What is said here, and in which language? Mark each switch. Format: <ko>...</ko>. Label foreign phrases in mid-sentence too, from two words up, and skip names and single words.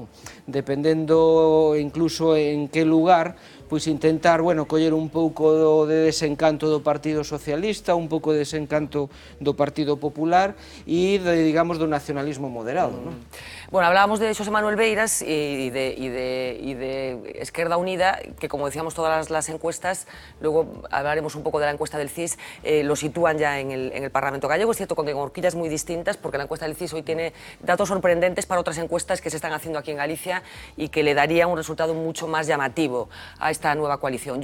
<gl>Dependendo incluso en que lugar, pois intentar, bueno, coller un pouco de desencanto do Partido Socialista, un pouco de desencanto do Partido Popular e, digamos, do nacionalismo moderado, non?</gl> <es>Bueno, hablábamos de Xosé Manuel Beiras y de Esquerda Unida, que como decíamos todas las encuestas, luego hablaremos un poco de la encuesta del CIS, lo sitúan ya en el Parlamento gallego, es cierto, con horquillas muy distintas, porque la encuesta del CIS hoy tiene datos sorprendentes para otras encuestas que se están haciendo aquí en Galicia y que le daría un resultado mucho más llamativo a esta nueva coalición.</es>